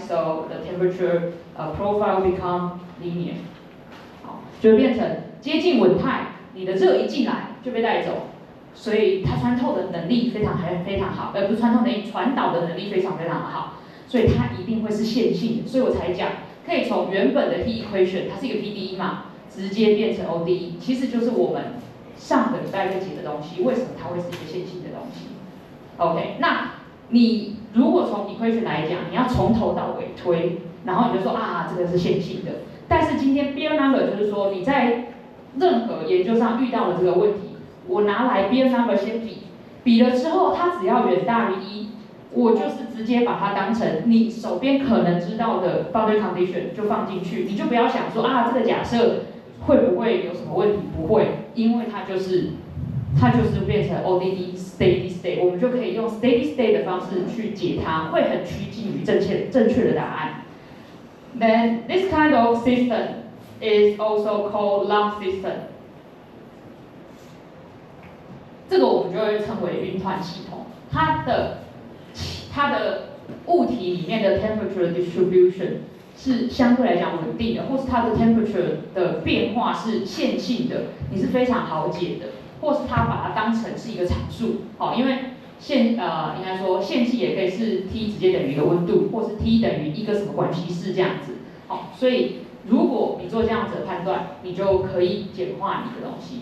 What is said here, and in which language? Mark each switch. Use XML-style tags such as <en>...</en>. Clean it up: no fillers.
<en>So the temperature profile become linear.</en> <zh>就变成接近稳态，你的热一进来就被带走，所以它穿透的能力非常好，不是穿透能力，传导的能力非常好，所以它一定会是线性的，所以我才讲可以从原本的 heat equation 它是一个 PDE 嘛，直接变成 ODE， 其实就是我们上个礼拜在解的东西，为什么它会是一个线性的东西 ？OK， 那你如果从 equation 来讲，你要从头到尾推，然后你就说啊，这个是线性的。但是今天 Beer number 就是说你在任何研究上遇到了这个问题，我拿来 Beer number 先比了之后，它只要远大于1，我就是直接把它当成你手边可能知道的 boundary condition 就放进去，你就不要想说啊，这个假设会不会有什么问题？不会，因为它就是变成 ODE steady state， 我们就可以用 steady state 的方式去解它，会很趋近于正确的答案。</zh> <en>Then this kind of system is also called lump system。</en> <zh>这个我们就会称为云团系统。它的物体里面的 temperature distribution 是相对来讲稳定的，或是它的 temperature 的变化是线性的，你是非常好解的，或是它把它当成是一个常数，因为应该说线性也可以是 T 直接等于一个温度，或是 T 等于一个什么关系式这样子，所以如果你做这样子的判断，你就可以简化你的东西。</zh>